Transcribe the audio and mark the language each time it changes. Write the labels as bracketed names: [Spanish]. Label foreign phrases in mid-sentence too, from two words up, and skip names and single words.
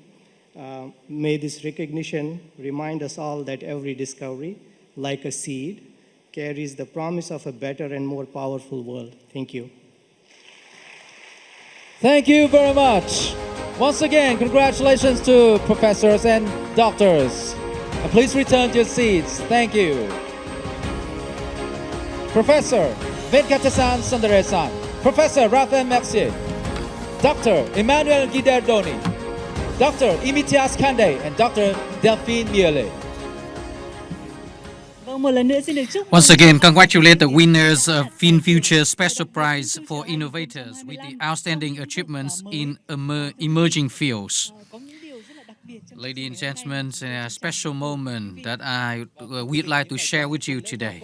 [English] May this recognition remind us all that every discovery, like a seed, carries the promise of a better and more powerful world. Thank you. Thank you very much. Once again, congratulations to professors and doctors. And please return to your seats. Thank you. Professor Venkatasan Sundaresan, Professor Raphael Mercier, Dr. Emmanuel Guiderdoni, Dr. Imitias Kande, and Dr. Delphine Miele. Once again, congratulate the winners of VinFuture Special Prize for Innovators with the outstanding achievements in emerging fields. Ladies and gentlemen, a special moment that we'd like to share with you today.